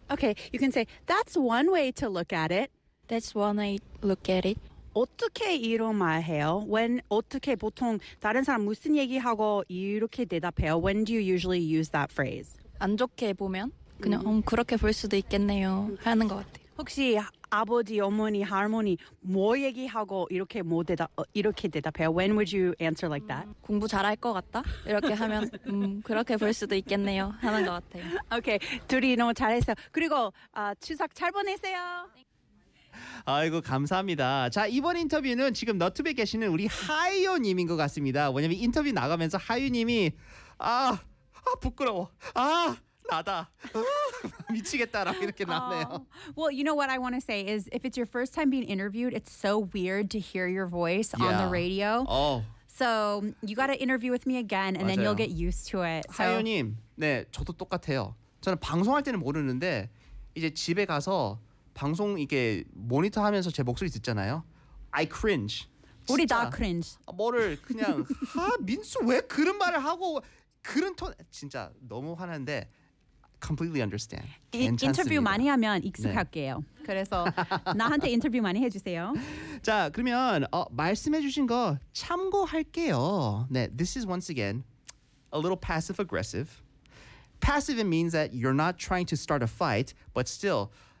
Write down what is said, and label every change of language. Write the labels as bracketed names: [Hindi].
[English] Okay, you can say that's one way to look at it. That's one way to look at it. [Korean] 어떻게 이런 말 해요? [English] When [Korean] 어떻게 보통 다른 사람 무슨 얘기하고 이렇게 대답해요? [English] When do you usually use that phrase? [Korean] 안 좋게 보면 그냥 그렇게 볼 수도 있겠네요 하는 것 같아요. 혹시 아버지, 어머니, 할머니 뭐 얘기하고 이렇게 뭐 이렇게 대답해요? [English] When would you answer like that? [Korean] 공부 잘할 것 같다? 이렇게 하면 그렇게 볼 수도 있겠네요 하는 것 같아요. 오케이, okay, 둘이 너무 잘했어요. 그리고 추석 잘 보내세요. 아이고 감사합니다. 자 이번 인터뷰는 지금 너튜브에 계시는 우리 하이요님인 것 같습니다. 왜냐면 인터뷰 나가면서 하이요님이 아 부끄러워 아 나다 미치겠다라고 이렇게 나네요. [English] Well, you know what I want to say is if it's your first time being interviewed, it's so weird to hear your voice on the radio. So you got to interview with me again, and [Korean] 맞아요. [English] then you'll get used to it. So. [Korean] 하이요님, 네 저도 똑같아요. 저는 방송할 때는 모르는데 이제 집에 가서 방송 이게 모니터하면서 제 목소리 듣잖아요. [English] I cringe. [Korean] 우리 다 cringe. 뭐를 그냥 하 민수 왜 그런 말을 하고 그런 톤 진짜 너무 화난데 [English] completely understand. [Korean] 괜찮습니다. 인터뷰 많이 하면 익숙할게요. 네. 그래서 나한테 인터뷰 많이 해주세요. 자 그러면 말씀해주신 거 참고할게요. [English] 네, this is once again a little passive aggressive. Passive it means that you're not trying to start a fight, but still.